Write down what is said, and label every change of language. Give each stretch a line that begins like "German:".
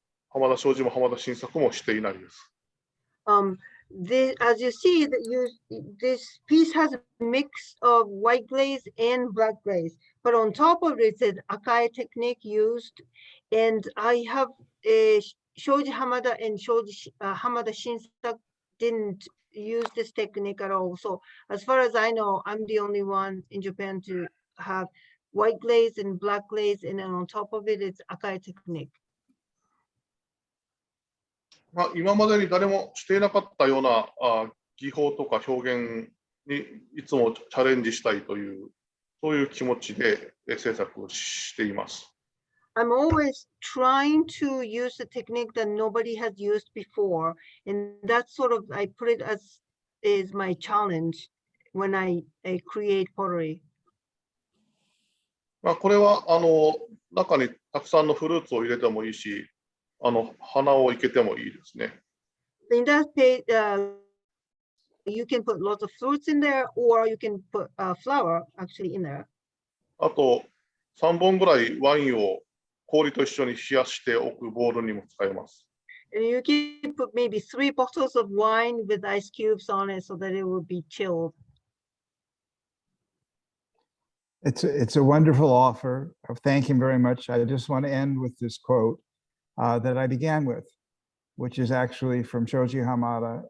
Japanese: 浜田庄司も浜田新作もしていないです。
English: As you see, this piece has a mix of white glaze and black glaze, but on top of it, it's an akai technique used. And I have Shoji Hamada and Shoji Hamada Shinsaku didn't use this technique at all. So as far as I know, I'm the only one in Japan to have white glaze and black glaze, and then on top of it, it's akai technique.
Japanese: まあ、今までに誰もしていなかったような技法とか表現にいつもチャレンジしたいという、そういう気持ちで制作をしています。
English: I'm always trying to use the technique that nobody has used before, and that's sort of I put it as is my challenge when I create pottery.
Japanese: まあ、これは中にたくさんのフルーツを入れてもいいし、花を生けてもいいですね。
English: In that case, you can put lots of fruits in there, or you can put flour actually in there.
Japanese: あと3本ぐらいワインを氷と一緒に冷やしておくボウルにも使えます。
English: And you can put maybe 3 bottles of wine with ice cubes on it so that it will be chilled. It's a wonderful offer. Thank him very much. I just want to end with this quote that I began with, which is actually from Shoji Hamada.